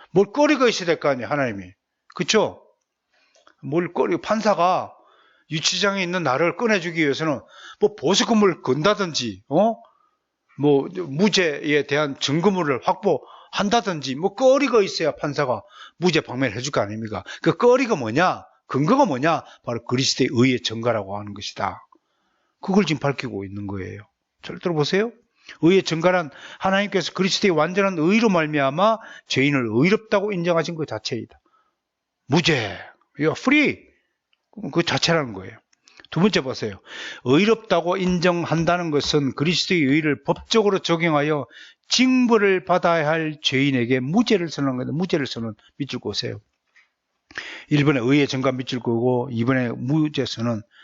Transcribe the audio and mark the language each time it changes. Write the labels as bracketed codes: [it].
[ko] 뭘 거리가 있어야 될 거 아니에요, 하나님이. 그쵸? 판사가 유치장에 있는 나를 꺼내주기 위해서는 뭐 보석금을 건다든지, 뭐 무죄에 대한 증거물을 확보한다든지 뭐 거리가 있어야 판사가 무죄 방면을 해줄 거 아닙니까? 그 거리가 뭐냐? 근거가 뭐냐? 바로 그리스도의 의의 증거라고 하는 것이다. 그걸 지금 밝히고 있는 거예요. 잘 들어보세요. 의의 증거란 하나님께서 그리스도의 완전한 의로 말미암아 죄인을 의롭다고 인정하신 것 자체이다. 무죄, [en] you're free. [ko] 그 자체라는 거예요. 두 번째 보세요. 의롭다고 인정한다는 것은 그리스도의 의를 법적으로 적용하여 징벌을 받아야 할 죄인에게 무죄를 선언한 거다. 무죄를 선언 밑줄 그으세요. 1번에 의의 증거 밑줄 그고 2번에 무죄 선언.